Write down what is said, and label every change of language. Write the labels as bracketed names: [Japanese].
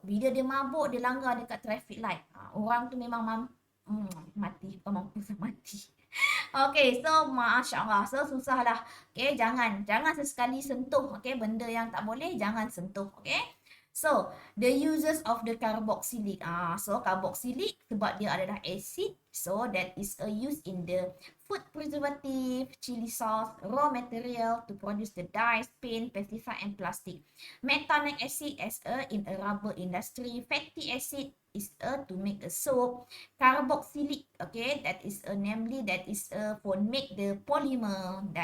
[Malay] Bila dia mabuk, dia langgar dekat traffic light. Orang tu memang mati. Mampu mati. Okay, so Masya Allah. So susah lah. Okay, jangan sesekali sentuh. Okay, benda yang tak boleh, jangan sentuh. Okay. [English] So, the uses of the carboxylic. [Malay] So carboxylic sebab dia adalah acid. [English] So, that is a use in the food preservative, chili sauce, raw material to produce the dyes, paint, pesticide, and plastic. Methanic acid in a rubber industry. Fatty acid is to make a soap. Carboxylic, okay, that is namely that is for make the polymer.